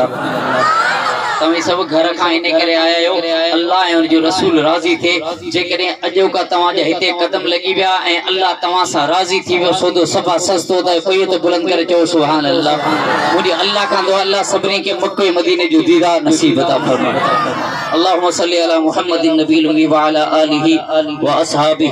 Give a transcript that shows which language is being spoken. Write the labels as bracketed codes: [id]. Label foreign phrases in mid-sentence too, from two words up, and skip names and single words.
[sd] तव्हीं सब घर खां इन करे आया आहियो अल्लाह ऐं उनजो रसूल राज़ी थे जेकॾहिं अॼु का तव्हांजे हिते कदम लॻी विया ऐं अल्लाह तव्हां सां राज़ी थी वियो सौदो सफ़ा सस्तो त कोई त बुलंद करे चओ [ar] سبحان الله. [sd] मुंहिंजी अल्लाह खां दुआ अल्लाह सभिनी खे मक्के मदीने जो दीदार नसीब अता फरमाए। [ar] اللهم صل على محمد النبي الأمي و على آله و أصحابه